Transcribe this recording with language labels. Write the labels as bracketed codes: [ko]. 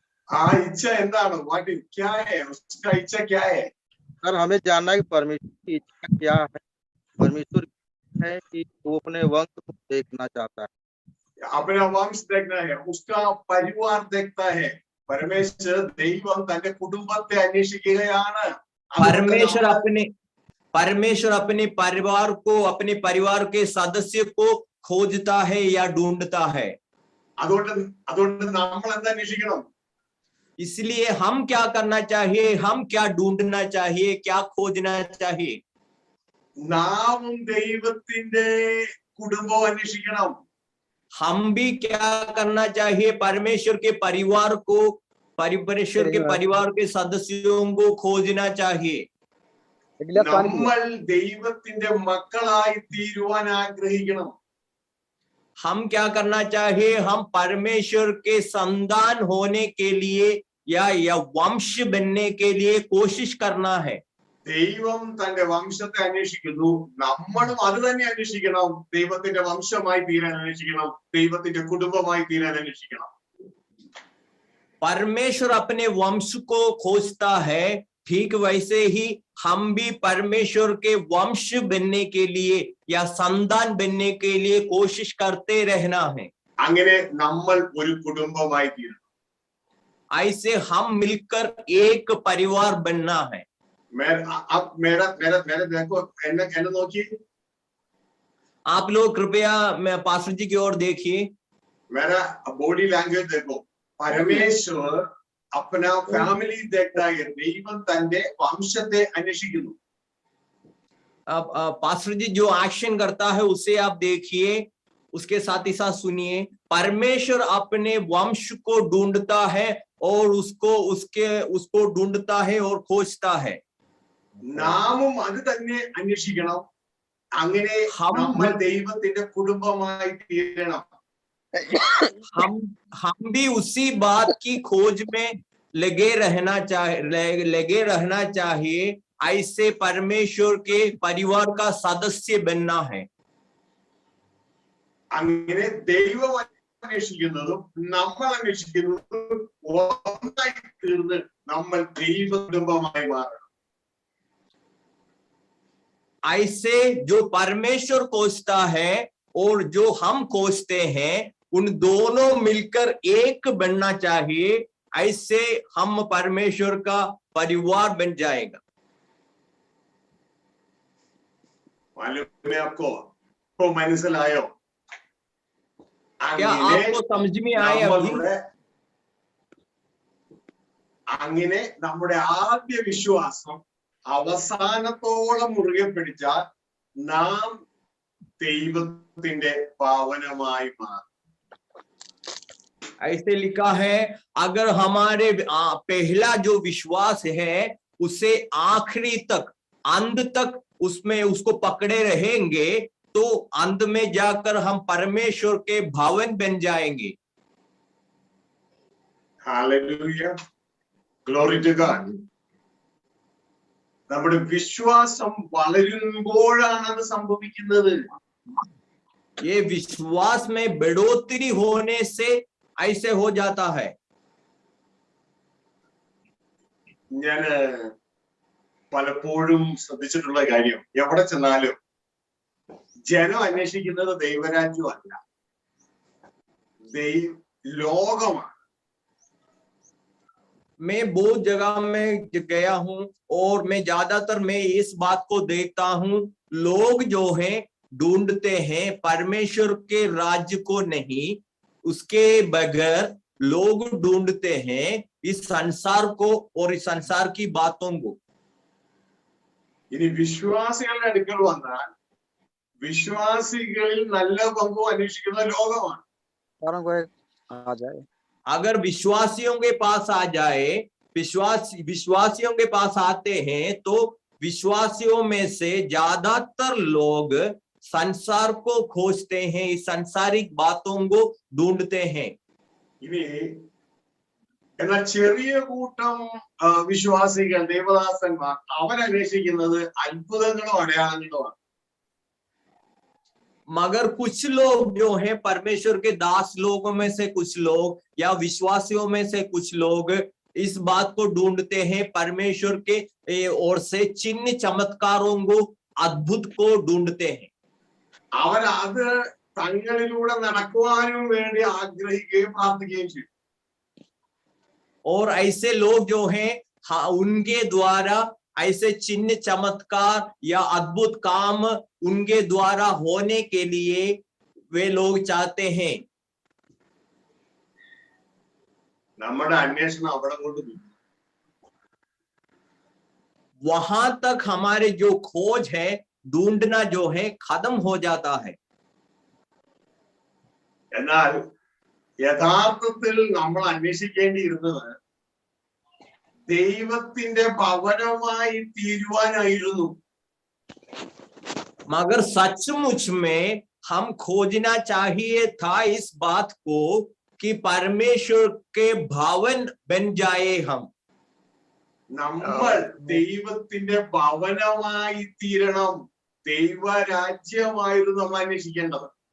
[hi] हाँ, इच्छा [ml] എന്താണ്? [en] What is [hi] क्या है उसका इच्छा क्या है? सर हमें जानना है कि परमेश्वर की इच्छा क्या है। परमेश्वर है कि वो अपने वंश को देखना चाहता है। अपना वंश देखना है, उसका परिवार देखता है. [ml] परमेश्वर ദൈവം തന്റെ കുടുംബത്തെ അന്വേഷിക്കുകയാണ്. [hi] परमेश्वर अपने परिवार को, अपने परिवार के सदस्य को खोजता है या ढूंढता है। [ml] അതുകൊണ്ട് നമ്മൾ എന്താ അന്വേഷിക്കണം? [hi] इसलिए हम क्या करना चाहिए, हम क्या ढूंढना चाहिए, क्या खोजना चाहिए? [ml] നാമും ദൈവത്തിന്റെ കുടുംബം അന്വേഷിക്കണം. [hi] हम भी क्या करना चाहिए, परमेश्वर के परिवार को, परमेश्वर के परिवार के सदस्यों को खोजना चाहिए। [ml] നമ്മൾ ദൈവത്തിന്റെ മക്കളായി തീരുവാൻ ആഗ്രഹിക്കണം. [hi] हम क्या करना चाहिए, हम परमेश्वर के संतान होने के लिए या वंश बनने के लिए कोशिश करना है। [ml] ദൈവം തന്റെ വംശത്തെ അന്വേഷിക്കുന്നു, നമ്മളും അത് തന്നെ അന്വേഷിക്കണം. ദൈവത്തിന്റെ വംശമായി തീരാൻ അന്വേഷിക്കണം, ദൈവത്തിന്റെ കുടുംബമായി തീരാൻ അന്വേഷിക്കണം. [hi] परमेश्वर अपने वंश को खोजता है, ठीक वैसे ही हम भी परमेश्वर के वंश बनने के लिए या संतान बनने के लिए कोशिश करते रहना है। [ml] അങ്ങനെ നമ്മൾ ഒരു കുടുംബമായി തീരണം. [hi] ऐसे हम मिलकर एक परिवार बनना है। मेरा देखो, [ml] എന്നെ നോക്കി. [hi] आप लोग कृपया मैं पास्टर जी की ओर देखिए। मेरा बॉडी लैंग्वेज देखो. परमेश्वर अपना फैमिली देखता है, [ml] ദൈവം തന്റെ വംശത്തെ അന്വേഷിക്കുന്നു. [hi] अब पास्टर जी जो एक्शन करता है उसे आप देखिए, उसके साथ ही साथ सुनिए। परमेश्वर अपने वंश को ढूंढता है और उसको ढूंढता है और खोजता है। [ml] നാമും അത് തന്നെ അന്വേഷിക്കണം. അങ്ങനെ നമ്മൾ ദൈവത്തിന്റെ കുടുംബമായി തീരണം. [hi] हम भी उसी बात की खोज में लगे रहना चाहिए। ऐसे परमेश्वर के परिवार का सदस्य बनना है। [ml] അങ്ങനെ ദൈവം അന്വേഷിക്കുന്നതും നമ്മൾ അന്വേഷിക്കുന്നതും ഒന്നായി തീർന്ന് നമ്മൾ ദൈവ കുടുംബമായി മാറണം. [hi] ऐसे जो परमेश्वर खोजता है और जो हम खोजते हैं, उन दोनों मिलकर एक बनना चाहिए। ऐसे हम परमेश्वर का परिवार बन जाएगा। मालूम है आपको? तो [ml] മനസ്സിലായോ? [hi] क्या आपको समझ में आए अभी? [ml] അങ്ങനെ നമ്മുടെ ആദ്യ വിശ്വാസം അവസാനത്തോളം മുറുകെ പിടിച്ചാൽ നാം ദൈവത്തിന്റെ ഭവനമായി മാറും. [hi] ऐसे लिखा है, अगर हमारे पहला जो विश्वास है उसे आखिरी तक, अंत तक उसमें उसको पकड़े रहेंगे, तो अंत में जाकर हम परमेश्वर के भवन बन जाएंगे। Hallelujah, [en] Glory to God. [ml] നമ്മുടെ വിശ്വാസം വളരുമ്പോഴാണ് അത് സംഭവിക്കുന്നത്. [hi] ये विश्वास में बढ़ोतरी होने से ऐसे हो जाता है। [ml] ഞാൻ പലപ്പോഴും ശ്രദ്ധിച്ചിട്ടുള്ള കാര്യം, എവിടെ ചെന്നാലും ജനം അന്വേഷിക്കുന്നത് ദൈവരാജ്യമല്ല, ലോകമാണ്. [hi] मैं बहुत जगह में गया हूं और मैं ज्यादातर मैं इस बात को देखता हूं, लोग जो हैं ढूंढते हैं परमेश्वर के राज्य को नहीं, उसके बगैर लोग ढूंढते हैं इस संसार को और इस संसार की बातों को। [ml] ഇനി വിശ്വാസികളുടെ അടുക്കൽ വന്നാൽ വിശ്വാസികളിൽ നല്ല പങ്കും അന്വേഷിക്കുന്ന ലോകമാണ്. [hi] विश्वासों को आ जाए, अगर विश्वासियों के पास आ जाए, विश्वासियों के पास आते हैं तो विश्वासियों में से ज्यादातर लोग संसार को खोजते हैं, इस सांसारिक बातों को ढूंढते हैं। [ml] ഇനി എന്നാൽ ചെറിയ കൂട്ടം വിശ്വാസികൾ ദേവദാസന്മാർ അവരന്വേഷിക്കുന്നത് അത്ഭുതങ്ങളോ അടയാളങ്ങളോ ആണ്. [hi] मगर कुछ लोग जो हैं परमेश्वर के दास लोगों में से कुछ लोग या विश्वासियों में से कुछ लोग इस बात को ढूंढते हैं, परमेश्वर के ओर से चिन्ह चमत्कारों को, अद्भुत को ढूंढते हैं। [ml] അവർ അത് തങ്ങളിലൂടെ നടക്കുവാനും വേണ്ടി ആഗ്രഹിക്കുകയും പ്രാർത്ഥിക്കുകയും ചെയ്യും. [hi] और ऐसे लोग जो हैं उनके द्वारा ऐसे चिन्ह चमत्कार या अद्भुत काम उनके द्वारा होने के लिए वे लोग चाहते हैं। [ml] നമ്മുടെ അന്വേഷണം അവിടെ കൊണ്ട് [hi] वहां तक हमारे जो खोज है, ढूंढना जो है खत्म हो जाता है। [ml] എന്നാൽ യഥാർത്ഥത്തിൽ നമ്മൾ അന്വേഷിക്കേണ്ടിയിരുന്നത് ദൈവത്തിന്റെ ഭവനമായി തീരുവാനായിരുന്നു. [hi] मगर सचमुच में हम खोजना चाहिए था इस बात को कि परमेश्वर के भवन बन जाए हम। [ml] നമ്മൾ ദൈവത്തിന്റെ ഭവനമായി തീരണം, ദൈവരാജ്യമായിരുന്നു നമ്മൾ അന്വേഷിക്കേണ്ടത്.